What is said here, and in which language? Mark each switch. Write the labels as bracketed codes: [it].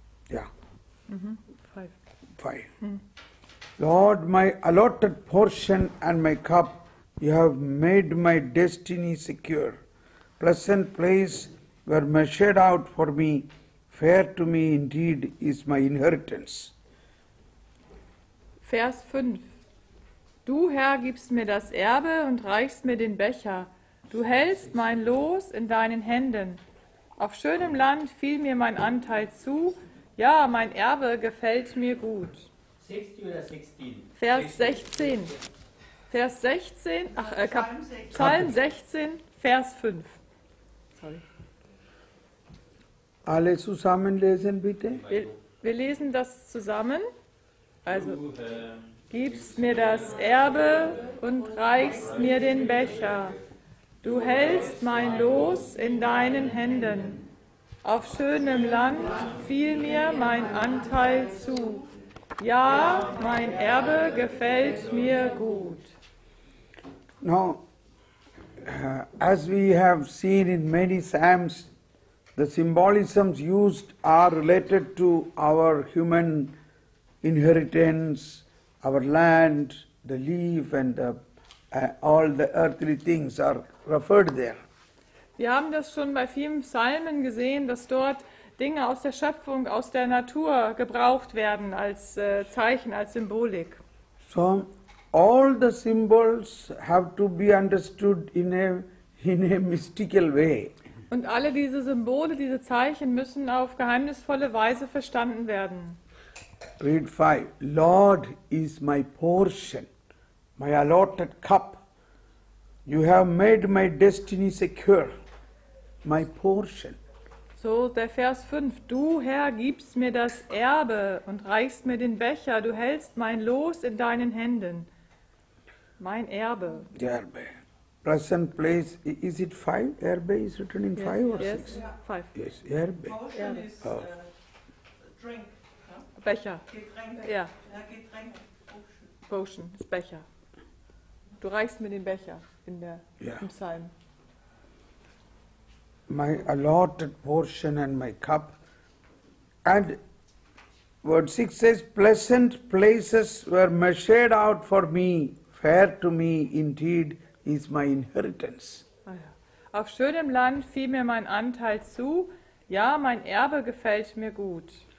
[en] Yeah. 5. Lord, my allotted portion and my cup, you have made my destiny secure. Pleasant place were measured out for me, fair to me indeed is my inheritance. [de] Vers 5. Du, Herr, gibst mir das Erbe und reichst mir den Becher. Du hältst mein Los in deinen Händen. Auf schönem Land fiel mir mein Anteil zu. Ja, mein Erbe gefällt mir gut. 60 oder 16? Vers 16. Vers 16, Psalm 16, Vers 5. Sorry. Alle zusammen lesen bitte. Wir lesen das zusammen. Also, gibst mir das Erbe und reichst mir den Becher. Du hältst mein Los in deinen Händen. Auf schönem Land fiel mir mein Anteil zu. Ja, mein Erbe gefällt mir gut. [en] Now, as we have seen in many psalms, the symbolisms used are related to our human inheritance, our land, the leaf, and all the earthly things are referred there. [de] Wir haben das schon bei vielen Psalmen gesehen, dass dort Dinge aus der Schöpfung, aus der Natur gebraucht werden als Zeichen, als Symbolik. [en] So, all the symbols have to be understood in a mystical way. [de] Und alle diese Symbole, diese Zeichen müssen auf geheimnisvolle Weise verstanden werden. [en] Read 5. Lord is my portion, my allotted cup. You have made my destiny secure, my portion. [de] So der Vers 5. Du, Herr, gibst mir das Erbe und reichst mir den Becher. Du hältst mein Los in deinen Händen. Mein Erbe. [en] Erbe. Present place, is it 5? Erbe is written in 5 or 6? Yes, 5. Yes, Erbe. Portion is drink. [de] Becher. Getränk. Ja, Ja, Getränk. Potion ist Becher. Du reichst mir den Becher Ja. im Psalm. [en] My allotted portion and my cup. And word 6 says, pleasant places were measured out for me, fair to me indeed is my inheritance. [de] Ah ja. Auf schönem Land fiel mir mein Anteil zu. Ja, mein Erbe gefällt mir gut.